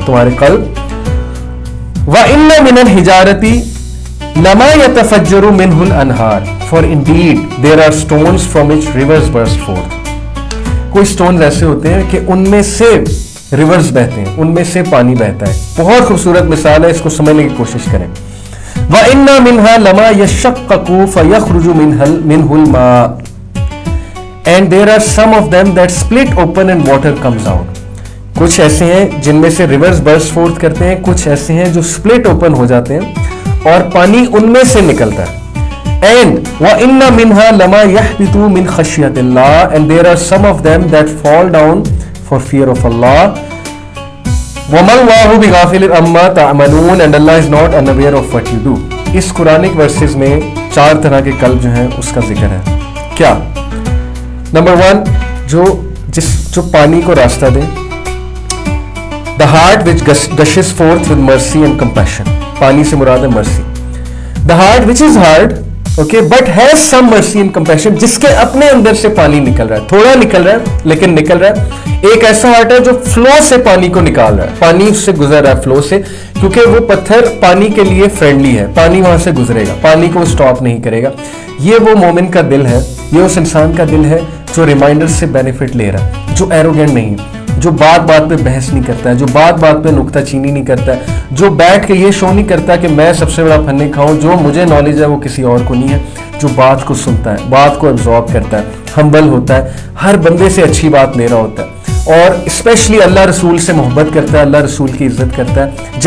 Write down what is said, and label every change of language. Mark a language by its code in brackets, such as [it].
[ur] تمہارے قلب. [ar] وان من الحجارۃ لما یتفجر منہ الانہار [en] For indeed there are stones from which rivers burst forth. [ur] کوئی اسٹونز ایسے ہوتے ہیں کہ ان میں سے ریورز بہتے ہیں، ان میں سے پانی بہتا ہے. بہت خوبصورت مثال ہے، اس کو سمجھنے کی کوشش کریں. [ar] وَإِنَّ مِنْهَا لَمَا يَشَّقَّقُ فَيَخْرُجُ مِنْهُ الْمَاءُ [en] and there are some of them that split open and water comes out. [ur] کچھ ایسے ہیں جن میں سے ریورز برسٹ فورتھ کرتے ہیں، کچھ ایسے ہیں جو سپلٹ اوپن ہو جاتے ہیں اور پانی ان میں سے نکلتا ہے. [en] And [ar] وَإِنَّ مِنْهَا لَمَا يَهْبِطُ مِنْ خَشْيَةِ اللَّهِ [en] and there are some of them that fall down for fear of Allah. [ar] وَمَا اللَّهُ بِغَافِلٍ عَمَّا تَعْمَلُونَ [en] and Allah is not unaware of what you do. [ur] اس Quranic versus میں 4 طرح کے قلب جو ہیں اس کا ذکر ہے. کیا؟ نمبر 1 جو پانی کو راستہ دے. [en] The heart which gushes forth with mercy and compassion. [ur] پانی سے مراد ہے مرسی. [en] The heart which is hard, okay, but has some mercy and compassion. [ur] جس کے اپنے اندر سے پانی نکل رہا ہے، تھوڑا نکل رہا ہے لیکن نکل رہا ہے. ایک ایسا ہارٹ ہے جو فلو سے پانی کو نکال رہا ہے، پانی اس سے گزر رہا ہے فلو سے، کیونکہ وہ پتھر پانی کے لیے فرینڈلی ہے، پانی وہاں سے گزرے گا، پانی کو سٹاپ نہیں کرے گا. یہ وہ مومن کا دل ہے، یہ اس انسان کا دل ہے جو ریمائنڈر سے بینیفٹ لے رہا ہے، جو ایروگینٹ نہیں ہے، جو بات بات پہ بحث نہیں کرتا ہے، جو بات بات پہ نکتہ چینی نہیں کرتا ہے، جو بیٹھ کے یہ شو نہیں کرتا کہ میں سب سے بڑا پھنے کھاؤں، جو مجھے نالج ہے وہ کسی اور کو نہیں ہے، جو بات کو سنتا ہے، بات کو ابزارب کرتا ہے، ہمبل ہوتا ہے، ہر بندے سے اچھی بات لے رہا ہوتا ہے، اور اسپیشلی اللہ رسول سے محبت کرتا ہے، اللہ رسول کی عزت کرتا ہے.